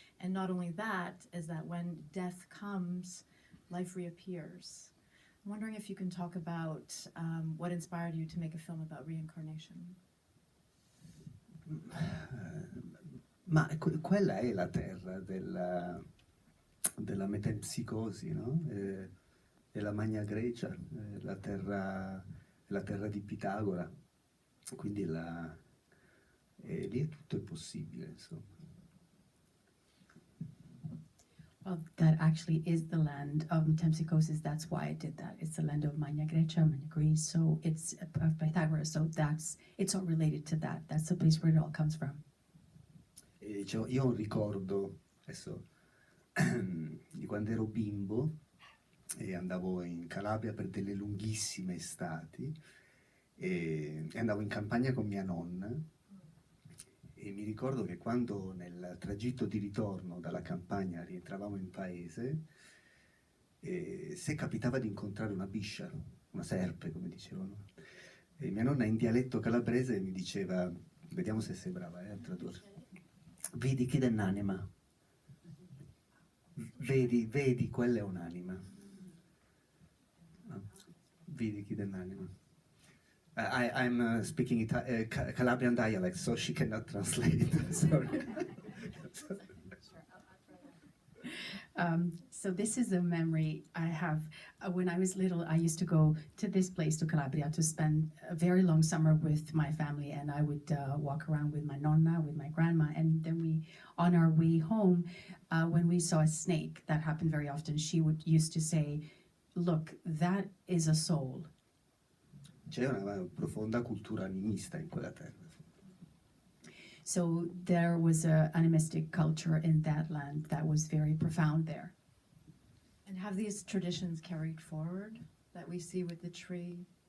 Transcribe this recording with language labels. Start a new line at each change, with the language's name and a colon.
English: And not only that, is that when death comes, life reappears. I'm wondering if you can talk about what inspired you to make a film about reincarnation.
Italian: Ma quella è la terra della metempsicosi, no? Della Magna Grecia, la terra di Pitagora, quindi lì tutto è possibile, insomma.
English: Well, that actually is the land of metempsychosis. That's why I did that. It's the land of Magna Grecia, Magna Greece. So it's of Pythagoras. So it's all related to that. That's the place where it all comes from.
Italian: E, cioè, io ho un ricordo adesso di quando ero bimbo e andavo in Calabria per delle lunghissime estati e andavo in campagna con mia nonna. E mi ricordo che quando nel tragitto di ritorno dalla campagna rientravamo in paese, se capitava di incontrare una biscia, una serpe, come dicevano, e mia nonna in dialetto calabrese mi diceva, vediamo se sei brava a tradurre, vedi chi è un'anima, vedi, quella è un'anima, vedi chi è un'anima.
English: I'm speaking Calabrian dialect, so she cannot translate. Sorry. So this is a memory I have. When I was little, I used to go to this place, to Calabria, to spend a very long summer with my family, and I would walk around with my nonna, with my grandma, and then on our way home, when we saw a snake, that happened very often, she used to say, look, that is a soul.
Italian: C'è una profonda cultura animista in quella terra.
English: So there was an animistic culture in that land that was very profound there. And have these traditions carried forward that we see with the tree?